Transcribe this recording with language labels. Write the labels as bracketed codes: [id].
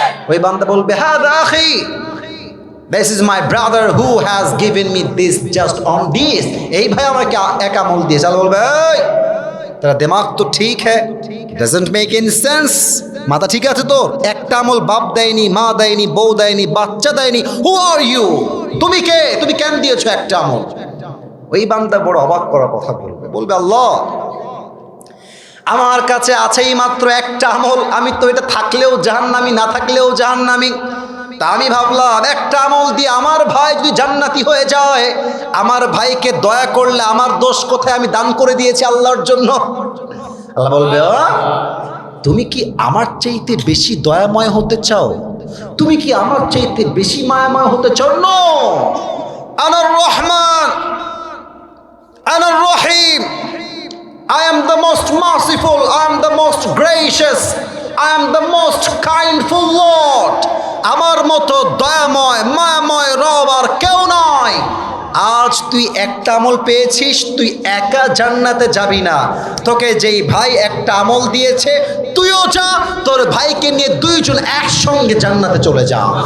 [bn] ওই বান্দা বলবে [ar] হাদা আখি, [en] this is my brother who has given me this, just on this, [bn] এই ভাই আমাকে এক আমল দিয়েছে। আল্লাহ বলবে [hi] এই তেরা দিমাগ তো ঠিক হ্যায়, [en] doesn't make any sense, [bn] মাথা ঠিক আছে তোর? একটা আমল বাপ দেয়নি, মা দেয়নি, বউ দেয়নি, বাচ্চা দেয়নি, [en] who are you, [bn] তুমি কে, তুমি কেন দিয়েছো একটা আমল? ওই বান্দা বড় অবাক করার কথা বলবে, বলবে আল্লাহ আমার কাছে আছেই মাত্র একটা আমল, আমি তো এটা থাকলেও জাহান্নামী, না থাকলেও জাহান্নামী। তা আমি ভাবলাম একটা আমল দিয়ে আমার ভাই যদি জান্নাতি হয়ে যায়, আমার ভাইকে দয়া করলে আমার দোষ কোথায়, আমি দান করে দিয়েছি আল্লাহর জন্য। আল্লাহ বলবে তুমি কি আমার চাইতে বেশি দয়াময় হতে চাও? তুমি কি আমার চাইতে বেশি মায়াময় হতে চাও? [en] no, [ar] আনার রহমান, আনার রহিম, [en] I am the most merciful, I am the most gracious, I am the most kindful Lord. [bn] আমার মতো দয়াময় মায়াময় রব আর কেউ নয়। আজ তুই একটা আমল পেয়েছিস, তুই একা জান্নাতে যাবি না, তোকে যেই ভাই একটা আমল দিয়েছে তুইও যা, তোর ভাইকে নিয়ে দুইজন একসঙ্গে জান্নাতে চলে যা।